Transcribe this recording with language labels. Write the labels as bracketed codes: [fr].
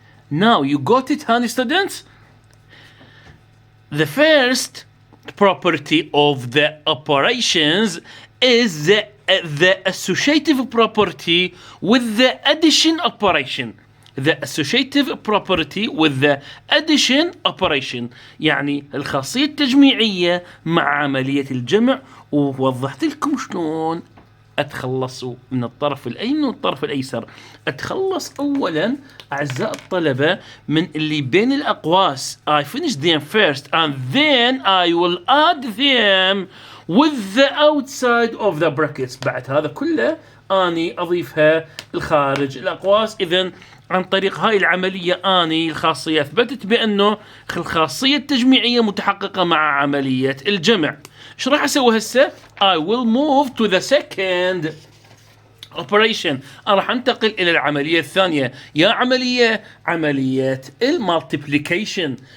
[en] Now you got it, honey students? The first property of the operations is the associative property with the addition operation. The associative property with the addition operation. [ar] يعني الخاصية التجميعية مع عملية الجمع. ووضحت لكم شلون أتخلص من الطرف الأيمن والطرف الأيسر. أتخلص أولا أعزائي الطلبة من اللي بين الأقواس. [en] I finish them first and then I will add them with the outside of the brackets. [ar] بعد هذا كله أني أضيفها الخارج الأقواس. إذن عن طريق هاي العملية أني الخاصية أثبتت بأنه الخاصية التجميعية متحققة مع عملية الجمع. إيش راح أسوي هسه؟ [en] I will move to the second operation. [ar] أنا راح أنتقل إلى العملية الثانية. يا عملية المالتيبليكيشن.